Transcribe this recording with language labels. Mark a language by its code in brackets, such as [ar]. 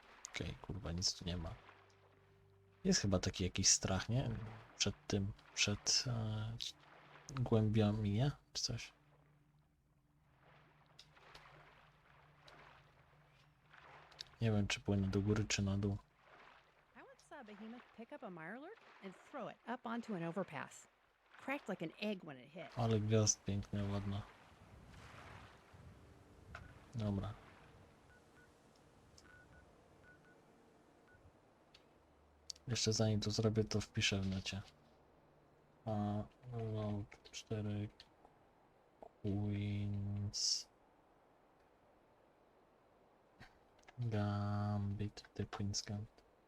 [pl] Okej, kurwa, nic tu nie ma. Jest chyba taki jakiś strach, nie? Przed tym, przed głębiami, nie? Czy coś. Nie wiem, czy płynę do góry, czy na dół. [en] I once saw a behemoth pick up a mirelurk and throw it up onto an overpass. Cracked like an egg when it hit. [pl] Ale gwiazd piękna, ładna. Dobra. Jeszcze zanim to zrobię, to wpiszę w necie. No, 4 Queens Gambit, The Queen's Gambit.